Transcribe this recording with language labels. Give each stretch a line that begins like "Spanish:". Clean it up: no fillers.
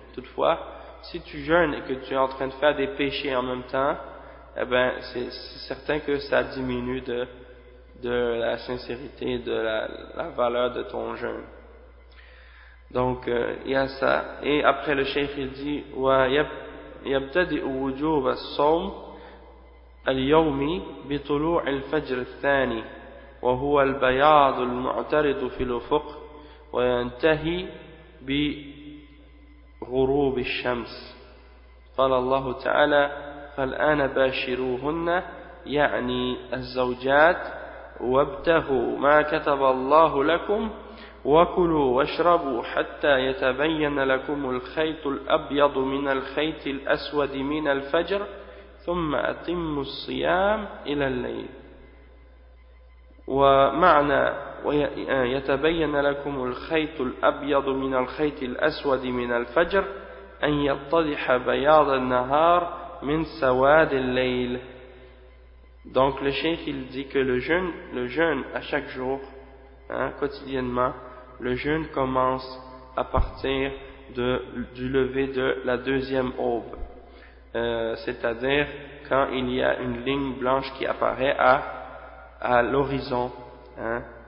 French: Toutefois, si tu jeûnes et que tu es en train de faire des péchés en même temps, eh ben c'est certain que ça diminue de la sincérité, de la valeur de ton jeûne. Donc il y a ça. Et après le cheikh il dit
Arabic: wa yabtadi'u wujub as-sawm al-yawmi bi tulu' al-fajr ath-thani wa huwa al-bayad al-mu'tarid fi al-ufuq wa yantahi bi غروب الشمس قال الله تعالى فالآن باشروهن يعني الزوجات وابتغوا ما كتب الله لكم وكلوا واشربوا حتى يتبين لكم الخيط الأبيض من الخيط الأسود من الفجر ثم أتموا الصيام إلى الليل ومعنى يتبين لكم الخيط الأبيض من الخيط الأسود من الفجر أن يتضح بياض النهار من سواد الليل.
French: Donc le cheikh il dit que le jeûne à chaque jour, hein, quotidiennement, Le jeûne commence à partir du lever de la deuxième aube, c'est-à-dire quand il y a une ligne blanche qui apparaît à l'horizon. Hein?